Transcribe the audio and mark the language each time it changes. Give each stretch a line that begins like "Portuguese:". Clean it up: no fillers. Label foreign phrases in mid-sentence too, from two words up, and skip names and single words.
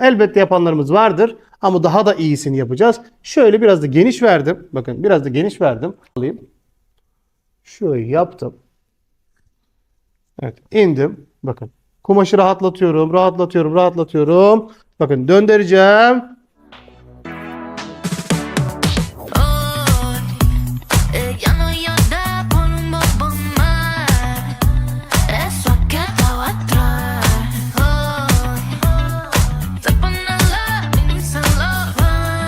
Turkish: Elbette yapanlarımız vardır ama daha da iyisini yapacağız. Şöyle biraz da geniş verdim. Bakın biraz da geniş verdim. Alayım. Şöyle yaptım. Evet, indim. Bakın. Kumaşı rahatlatıyorum. Bakın döndüreceğim.
Spanish: Ella no llora por un bobo más. Eso ha quedado atrás. Se pone la y se lo va.